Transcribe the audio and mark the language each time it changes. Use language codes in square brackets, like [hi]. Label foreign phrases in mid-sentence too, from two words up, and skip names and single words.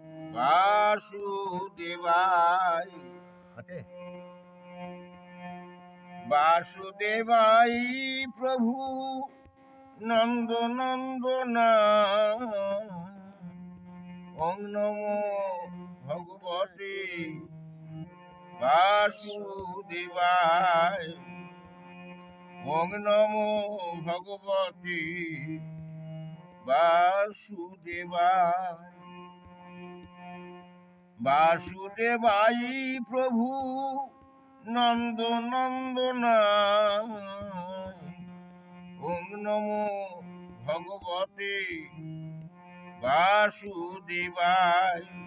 [bn] বাসুদেবাই। আছে বাসুদেবাই প্রভু নন্দনন্দনা। [sa] ওং নমো ভগবতে বাসুদেবায়। ওং নমো ভগবতে বাসুদেবায়। [bn] বাসুদেবাই প্রভু নন্দনন্দনা। [sa] ওং নমো ভগবতে বাসুদেবায়।